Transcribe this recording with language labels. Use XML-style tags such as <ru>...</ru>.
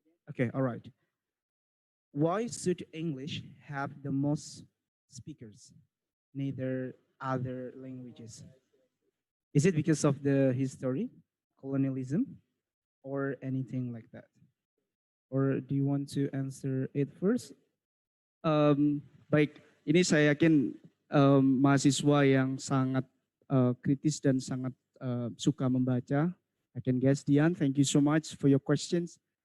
<en>Okay, all right. Why should English have the most speakers, neither other languages? Is it because of the history, colonialism, or anything like that? Or do you want to answer it first?</en> <id>Baik, ini saya yakin mahasiswa yang sangat kritis dan sangat suka membaca.</id> <en>I can guess, Dian, thank you so much for your questions.</en>